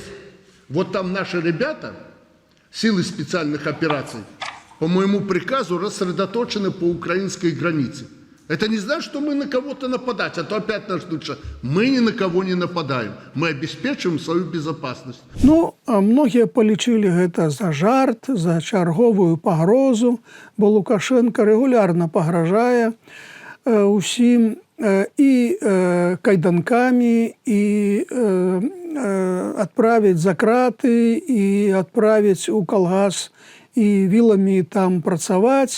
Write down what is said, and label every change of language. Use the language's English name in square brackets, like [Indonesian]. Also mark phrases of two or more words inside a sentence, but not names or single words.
[Russian] Вот там наши ребята, силы специальных операций, по моему приказу рассредоточены по украинской границе. Это не значит, что мы на кого-то нападать, а то опять нас ждут, что мы ни на кого не нападаем. Мы обеспечиваем свою безопасность. [Belarusian] Многие полічылі гэта за жарт, за чарговую пагрозу, бо Лукашенко регулярно пагражае усім і кайданкамі, і адправіць за краты, і адправіць у калгас, і віламі там працаваць.